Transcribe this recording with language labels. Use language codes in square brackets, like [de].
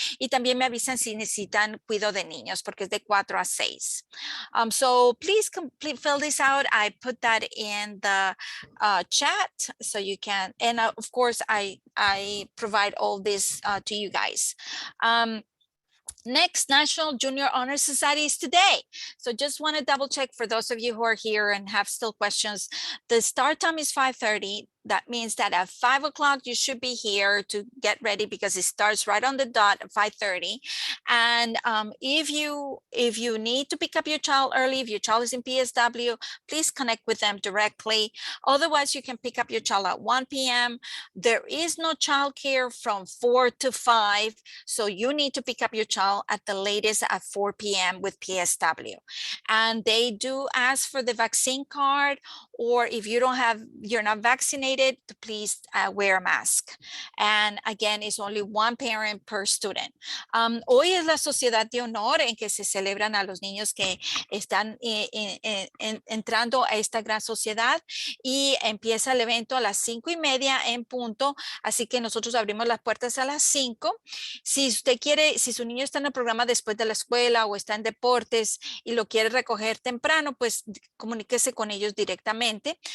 [es] Y también me avisan si necesitan cuidado de niños, porque es de 4 a 6. [en] So please fill this out. I put that in the chat so you can, and of course I provide all this to you guys. Next, National Junior Honor Society is today. So just want to double check for those of you who are here and have still questions. The start time is 5:30. That means that at 5 o'clock, you should be here to get ready because it starts right on the dot at 5:30. And if you need to pick up your child early, if your child is in PSW, please connect with them directly. Otherwise, you can pick up your child at 1 p.m. There is no childcare from 4 to 5. So you need to pick up your child at the latest at 4 p.m. with PSW. And they do ask for the vaccine card, or if you're not vaccinated, to please wear a mask. And again, it's only one parent per student. [es] Hoy es la sociedad de honor en que se celebran a los niños que están entrando a esta gran sociedad, y empieza el evento a las 5:30 en punto. Así que nosotros abrimos las puertas a las 5. Si usted quiere, si su niño está en el programa después de la escuela o está en deportes y lo quiere recoger temprano, pues comuníquese con ellos directamente.